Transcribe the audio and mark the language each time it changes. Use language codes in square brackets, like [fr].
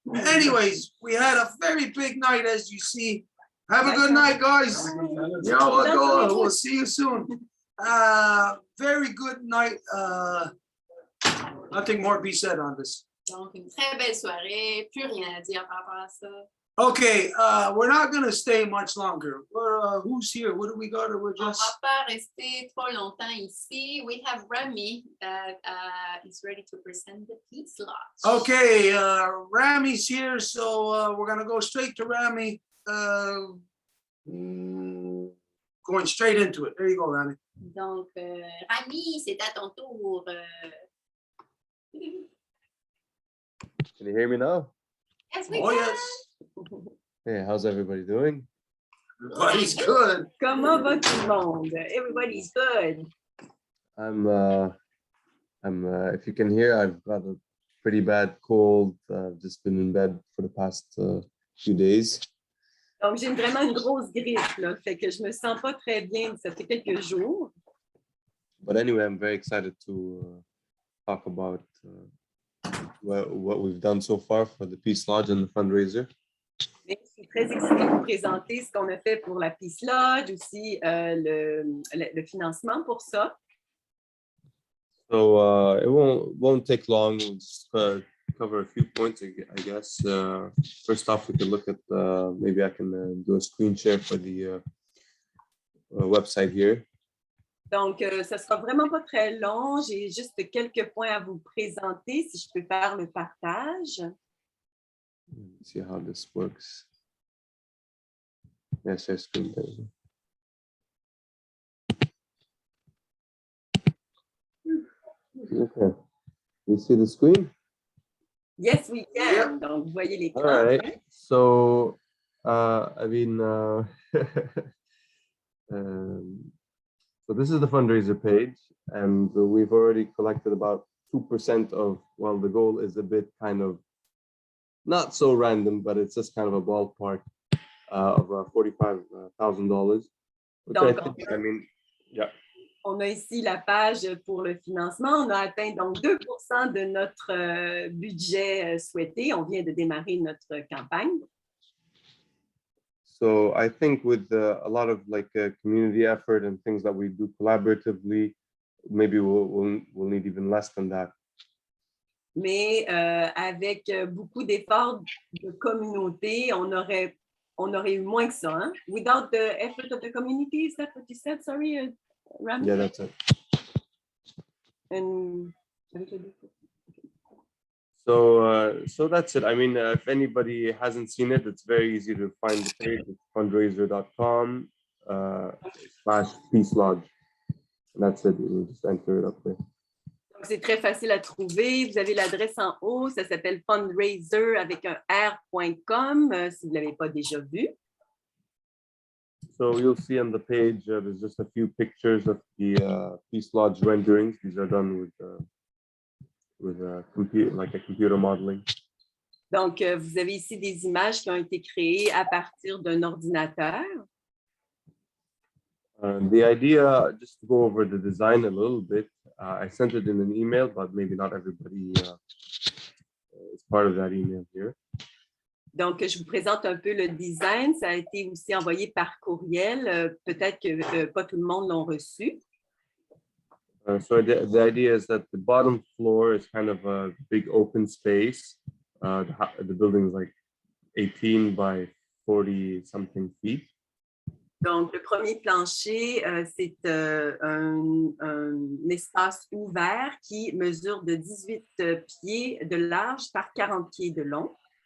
[en] Anyways, we had a very big night, as you see. Have a good night, guys. We'll see you soon. Very good night. Nothing more to be said on this. [fr] Donc, une très belle soirée. Plus rien à dire par rapport à ça. [en] Okay, we're not gonna stay much longer. Who's here? What do we got? We're [fr] On [en] just. [fr] va pas rester trop longtemps ici. [en] We have Remy that is ready to present the peace lodge. Okay, Rami's here, so we're gonna go straight to Rami. Going straight into it. There you go, Rami. [fr] Donc, Remy, c'est à ton tour. [en] Can you hear me now? Yes, we Oh can. yes, Hey, how's everybody doing? everybody's good. [fr] Comment va tout le monde? [en] Everybody's good. If you can hear, I've got a pretty bad cold. I've just been in bed for the past few days. [fr] Donc, j'ai vraiment une grosse grippe, là. Fait que je me sens pas très bien. Ça fait quelques jours. [en] But anyway, I'm very excited to talk about what we've done so far for the Peace Lodge and the fundraiser. [fr] Mais je suis très excitée de vous présenter ce qu'on a fait pour la Peace Lodge, aussi le financement pour ça. [en] So it won't take long. We'll just cover a few points, I guess. First off, we can look at maybe I can do a screen share for the website here. [fr] Donc, ça sera vraiment pas très long. J'ai juste quelques points à vous présenter, si je peux faire le partage. [en] Let's see how this works. Yes, share screen. There we go. Okay. You see the screen? Yes, we can. [fr] Donc, vous voyez l'écran. [en] All right. So, I mean, so this is the fundraiser page, and we've already collected about 2% of, well, the goal is a bit kind of not so random, but it's just kind of a ballpark of $45,000. Which I think, I mean, yeah. [fr] On a ici la page pour le financement. On a atteint donc 2% de notre budget souhaité. On vient de démarrer notre campagne. [en] So I think with a lot of like community effort and things that we do collaboratively, maybe we'll need even less than that. [fr] Mais avec beaucoup d'efforts de communauté, on aurait eu moins que ça. Hein? [en] Without the effort of the community, is that what you said? Sorry, Rami? Yeah, that's it. And So that's it. I mean, if anybody hasn't seen it, it's very easy to find the page. It's fundraiser.com /Peace Lodge. And that's it. You just enter it up there. [fr] Donc, c'est très facile à trouver. Vous avez l'adresse en haut. Ça s'appelle fundraiser avec un r.com si vous ne l'avez pas déjà vu. [en] So you'll see on the page, there's just a few pictures of the Peace Lodge renderings. These are done with computer modeling. [fr] Donc, vous avez ici des images qui ont été créées à partir d'un ordinateur. [en] The idea, just to go over the design a little bit, I sent it in an email, but maybe not everybody is part of that email here. [fr] Donc, je vous présente un peu le design. Ça a été aussi envoyé par courriel. Peut-être que pas tout le monde l'ont reçu. [en] So the idea is that the bottom floor is kind of a big open space. The building is like 18 by 40 something feet. [fr] Donc, le premier plancher, c'est un espace ouvert qui mesure de 18 pieds de large par 40 pieds de long.